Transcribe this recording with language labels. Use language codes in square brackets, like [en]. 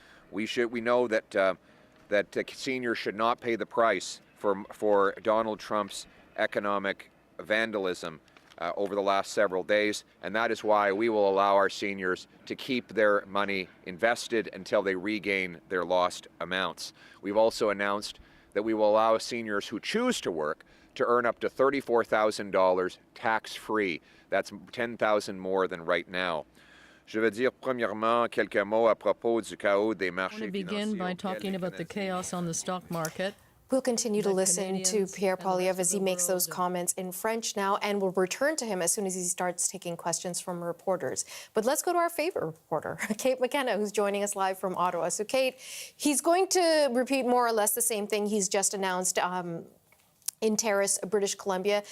[en] We know that seniors should not pay the price for Donald Trump's economic vandalism over the last several days, and that is why we will allow our seniors to keep their money invested until they regain their lost amounts. We've also announced that we will allow seniors who choose to work to earn up to $34,000 tax-free. That's $10,000 more than right now. [fr] Je veux dire premièrement quelques mots à propos du chaos des marchés financiers. [en] I want to begin by talking about the chaos on the stock market. We'll continue to listen to Pierre Poilievre as he makes those comments in French now, and we'll return to him as soon as he starts taking questions from reporters. But let's go to our favorite reporter, Kate McKenna, who's joining us live from Ottawa. So, Kate, he's going to repeat more or less the same thing he's just announced in Terrace, British Columbia.